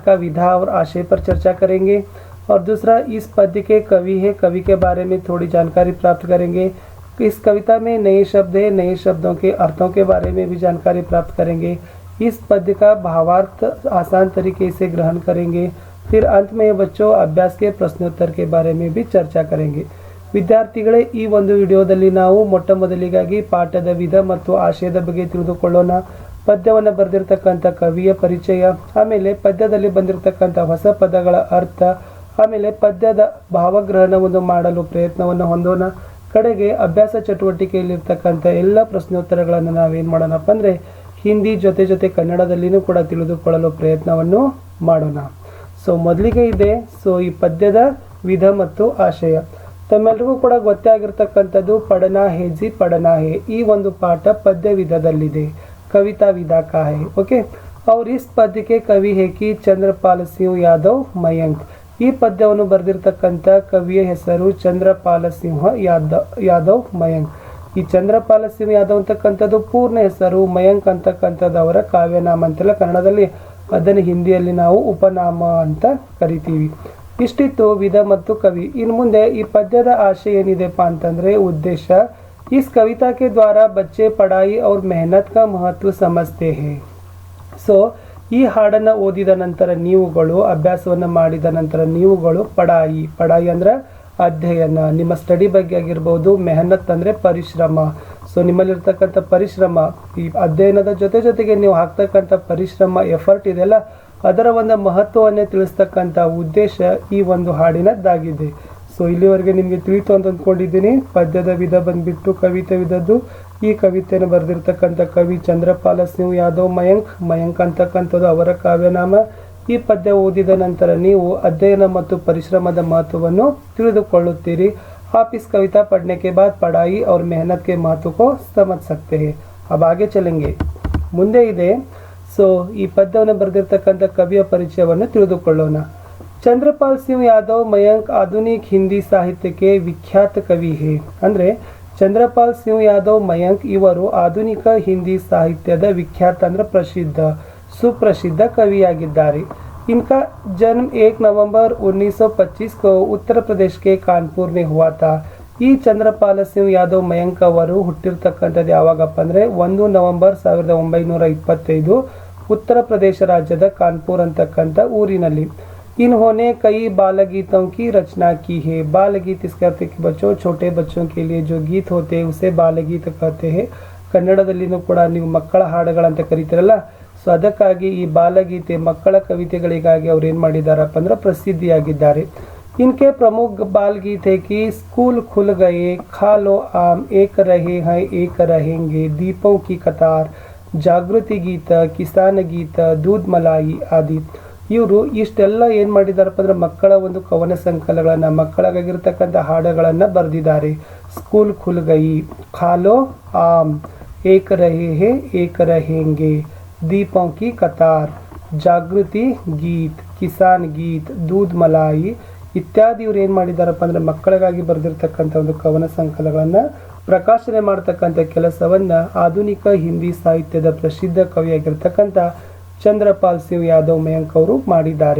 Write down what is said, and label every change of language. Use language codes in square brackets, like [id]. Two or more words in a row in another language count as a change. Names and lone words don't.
[hi] का विधा और आशय पर चर्चा करेंगे। और दूसरा, इस पद्य के कवि है, कवि के बारे में थोड़ी जानकारी प्राप्त करेंगे। इस कविता में नए शब्द है, नए शब्दों के अर्थों के बारे में भी जानकारी प्राप्त करेंगे। इस पद्य का भावार्थ आसान तरीके से ग्रहण करेंगे। फिर अंत में बच्चों अभ्यास के प्रश्नोत्तर के बारे में भी चर्चा करेंगे। [kn] ವಿದ್ಯಾರ್ಥಿಗಳೇ, ಈ ಒಂದು ವಿಡಿಯೋದಲ್ಲಿ ನಾವು ಮೊಟ್ಟ ಮೊದಲಿಗಾಗಿ ಪಾಠದ ವಿಧ ಮತ್ತು ಆಶಯದ ಬಗ್ಗೆ ತಿಳಿದುಕೊಳ್ಳೋಣ. ಪದ್ಯವನ್ನು ಬರೆದಿರ್ತಕ್ಕಂಥ ಕವಿಯ ಪರಿಚಯ, ಆಮೇಲೆ ಪದ್ಯದಲ್ಲಿ ಬಂದಿರತಕ್ಕಂಥ ಹೊಸ ಪದಗಳ ಅರ್ಥ, ಆಮೇಲೆ ಪದ್ಯದ ಭಾವಗ್ರಹಣವನ್ನು ಮಾಡಲು ಪ್ರಯತ್ನವನ್ನು ಹೊಂದೋಣ. ಕಡೆಗೆ ಅಭ್ಯಾಸ ಚಟುವಟಿಕೆಯಲ್ಲಿರ್ತಕ್ಕಂಥ ಎಲ್ಲ ಪ್ರಶ್ನೋತ್ತರಗಳನ್ನು ನಾವೇನು ಮಾಡೋಣಪ್ಪ ಅಂದರೆ ಹಿಂದಿ ಜೊತೆ ಕನ್ನಡದಲ್ಲಿನೂ ಕೂಡ ತಿಳಿದುಕೊಳ್ಳಲು ಪ್ರಯತ್ನವನ್ನು ಮಾಡೋಣ. ಸೊ ಮೊದಲಿಗೆ ಇದೆ ಈ ಪದ್ಯದ ವಿಧ ಮತ್ತು ಆಶಯ. ತಮ್ಮೆಲ್ಲರಿಗೂ ಕೂಡ ಗೊತ್ತೇ ಆಗಿರ್ತಕ್ಕಂಥದ್ದು ಪಡನಾ ಹೇ ಜಿ ಪಡನಾ ಹೇ. ಈ ಒಂದು ಪಾಠ ಪದ್ಯ ವಿಧದಲ್ಲಿದೆ, [hi] कविता विधा का है. [kn] ಓಕೆ, [hi] और इस पद्य के कवि है कि चंद्रपाल सिंह यादव मयंक. [kn] ಈ ಪದ್ಯವನ್ನು ಬರೆದಿರ್ತಕ್ಕಂಥ ಕವಿಯ ಹೆಸರು ಚಂದ್ರಪಾಲ ಸಿಂಹ ಯಾದವ್ ಮಯಾಂಕ್. ಈ ಚಂದ್ರಪಾಲ ಸಿಂಹ ಯಾದವ್ ಅಂತಕ್ಕಂಥದ್ದು ಪೂರ್ಣ ಹೆಸರು, ಮಯಾಂಕ್ ಅಂತಕ್ಕಂಥದ್ದು ಅವರ ಕಾವ್ಯನಾಮ ಅಂತೆಲ್ಲ ಕನ್ನಡದಲ್ಲಿ, ಅದನ್ನು ಹಿಂದಿಯಲ್ಲಿ ನಾವು ಉಪನಾಮ ಅಂತ ಕರಿತೀವಿ. ಇಷ್ಟಿತ್ತು ವಿಧ ಮತ್ತು ಕವಿ. ಇನ್ನು ಮುಂದೆ ಈ ಪದ್ಯದ ಆಶಯ ಏನಿದೆಪ್ಪ ಅಂತಂದ್ರೆ ಉದ್ದೇಶ. [hi] इस कविता के द्वारा बच्चे पढ़ाई और मेहनत का महत्व समझते हैं. [kn] ಸೊ ಈ ಹಾಡನ್ನು ಓದಿದ ನಂತರ ನೀವುಗಳು, ಅಭ್ಯಾಸವನ್ನು ಮಾಡಿದ ನಂತರ ನೀವುಗಳು ಪಡಾಯಿ ಅಂದ್ರೆ ಅಧ್ಯಯನ, ನಿಮ್ಮ ಸ್ಟಡಿ ಬಗ್ಗೆ ಆಗಿರ್ಬೋದು. ಮೆಹನತ್ ಅಂದರೆ ಪರಿಶ್ರಮ. ಸೊ ನಿಮ್ಮಲ್ಲಿರ್ತಕ್ಕಂಥ ಪರಿಶ್ರಮ, ಈ ಅಧ್ಯಯನದ ಜೊತೆಗೆ ನೀವು ಹಾಕ್ತಕ್ಕಂಥ ಪರಿಶ್ರಮ, ಎಫರ್ಟ್ ಇದೆಲ್ಲ, ಅದರ ಒಂದು ಮಹತ್ವವನ್ನೇ ತಿಳಿಸ್ತಕ್ಕಂಥ ಉದ್ದೇಶ ಈ ಒಂದು ಹಾಡಿನದ್ದಾಗಿದೆ. ಸೊ ಇಲ್ಲಿವರೆಗೆ ನಿಮಗೆ ತಿಳಿತು ಅಂತ ಅಂದ್ಕೊಂಡಿದ್ದೀನಿ. ಪದ್ಯದ ವಿಧ ಬಂದ್ಬಿಟ್ಟು ಕವಿತೆ ವಿಧದ್ದು. ಈ ಕವಿತೆಯನ್ನು ಬರೆದಿರ್ತಕ್ಕಂಥ ಕವಿ ಚಂದ್ರಪಾಲ ಸಿಂಹ ಯಾದವ್ ಮಯಾಂಕ್ ಅಂತಕ್ಕಂಥದ್ದು ಅವರ ಕಾವ್ಯನಾಮ. ಈ ಪದ್ಯ ಓದಿದ ನಂತರ ನೀವು ಅಧ್ಯಯನ ಮತ್ತು ಪರಿಶ್ರಮದ ಮಹತ್ವವನ್ನು ತಿಳಿದುಕೊಳ್ಳುತ್ತೀರಿ. [hi] आप इस कविता पढ़ने के बाद पढ़ाई और मेहनत के महत्व को समझ सकते हैं. अब आगे चलेंगे. [kn] ಮುಂದೆ ಇದೆ ಈ ಪದ್ಯವನ್ನು ಬರೆದಿರ್ತಕ್ಕಂಥ ಕವಿಯ ಪರಿಚಯವನ್ನು ತಿಳಿದುಕೊಳ್ಳೋಣ. [hi] चंद्रपाल सिंह यादव मयंक आधुनिक हिंदी साहित्य के विख्यात कवि हैं. [kn] ಅಂದರೆ ಚಂದ್ರಪಾಲ್ ಸಿಂಹ ಯಾದವ್ ಮಯಾಂಕ್ ಇವರು ಆಧುನಿಕ ಹಿಂದಿ ಸಾಹಿತ್ಯದ ವಿಖ್ಯಾತ ಅಂದ್ರೆ ಸುಪ್ರಸಿದ್ಧ ಕವಿಯಾಗಿದ್ದಾರೆ. [hi] इनका जन्म 1 नवंबर 1925 को उत्तर प्रदेश के कानपुर में हुआ था. [kn] ಈ ಚಂದ್ರಪಾಲ ಸಿಂಹ ಯಾದವ್ ಮಯಾಂಕ್ ಅವರು ಹುಟ್ಟಿರ್ತಕ್ಕಂಥದ್ದು ಯಾವಾಗಪ್ಪ ಅಂದರೆ 1 ನವೆಂಬರ್ 1925 ಉತ್ತರ ಪ್ರದೇಶ ರಾಜ್ಯದ ಕಾನ್ಪುರ್ ಅಂತಕ್ಕಂಥ ಊರಿನಲ್ಲಿ. [hi] इन्होंने कई बाल गीतों की रचना की है. बाल गीत इसके अर्थ कि बच्चों, छोटे बच्चों के लिए जो गीत होते हैं उसे बाल गीत कहते हैं. [kn] ಕನ್ನಡದಲ್ಲಿನೂ ಕೂಡ ನೀವು ಮಕ್ಕಳ ಹಾಡುಗಳಂತ ಕರೀತಿರಲ್ಲ. ಸೊ ಅದಕ್ಕಾಗಿ ಈ ಬಾಲಗೀತೆ, ಮಕ್ಕಳ ಕವಿತೆಗಳಿಗಾಗಿ ಅವ್ರು ಏನು ಮಾಡಿದಾರಪ್ಪ ಅಂದ್ರೆ ಪ್ರಸಿದ್ಧಿಯಾಗಿದ್ದಾರೆ. [hi] इनके प्रमुख बाल गीत है कि स्कूल खुल गए, खा लो आम, एक रहे हैं एक रहेंगे, दीपों की कतार, ಜಾಗೃತಿ ಗೀತ, ಕಿಸಾನ್ ಗೀತ, ದೂದ್ ಮಲಾಯಿ ಆದಿ. [kn] ಇವರು ಇಷ್ಟೆಲ್ಲ ಏನು ಮಾಡಿದಾರಪ್ಪ ಅಂದ್ರೆ ಮಕ್ಕಳ ಒಂದು ಕವನ ಸಂಕಲನಗಳನ್ನು, ಮಕ್ಕಳಿಗಾಗಿರ್ತಕ್ಕಂಥ ಹಾಡುಗಳನ್ನು ಬರೆದಿದ್ದಾರೆ. [hi] ಸ್ಕೂಲ್ ಖುಲ್ ಗಯಿ, ಖಾಲೋ ಆಮ್, ಏಕ ರಹೆ ಹೇ ಏಕ रहेंगे, दीपों की कतार, [kn] ಜಾಗೃತಿ ಗೀತ್, ಕಿಸಾನ್ ಗೀತ್, ದೂದ್ ಮಲಾಯಿ ಇತ್ಯಾದಿ. ಇವ್ರು ಏನು ಮಾಡಿದಾರಪ್ಪ ಅಂದ್ರೆ ಮಕ್ಕಳಿಗಾಗಿ ಬರೆದಿರ್ತಕ್ಕಂಥ ಒಂದು ಕವನ ಸಂಕಲನಗಳನ್ನು ಪ್ರಕಾಶನೆ ಮಾಡ್ತಕ್ಕಂಥ ಕೆಲಸವನ್ನ ಆಧುನಿಕ ಹಿಂದಿ ಸಾಹಿತ್ಯದ ಪ್ರಸಿದ್ಧ ಕವಿಯಾಗಿರ್ತಕ್ಕಂಥ ಚಂದ್ರಪಾಲ್ ಸಿಂಹ ಯಾದವ್ ಮಯಾಂಕ್ ಅವರು ಮಾಡಿದ್ದಾರೆ.